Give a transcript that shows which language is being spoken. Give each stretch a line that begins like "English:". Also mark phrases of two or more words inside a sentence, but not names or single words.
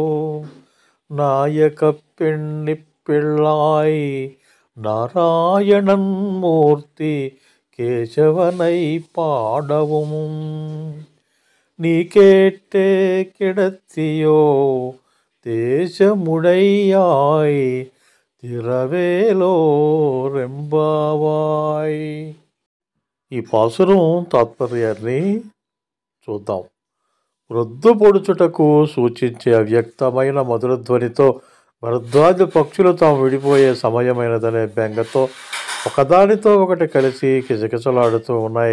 Tamil: நாயக பெண்ணி பிள்ளாய் நாராயணன் மூர்த்தி கேசவனை பாடவும் நீ கேட்டே கிடத்தியோ தேசமுடையாய் திறவேலோர் எம்பாவாய்.
Telugu: ఈ పాసురం తాత్పర్యాన్ని చూద్దాం. వృద్ధు పొడుచుటకు సూచించే అవ్యక్తమైన మధుర ధ్వనితో భరద్వాజ పక్షులు తాము విడిపోయే సమయమైనదనే బెంగతో ఒకదానితో ఒకటి కలిసి కిచకిచలాడుతూ ఉన్నాయి.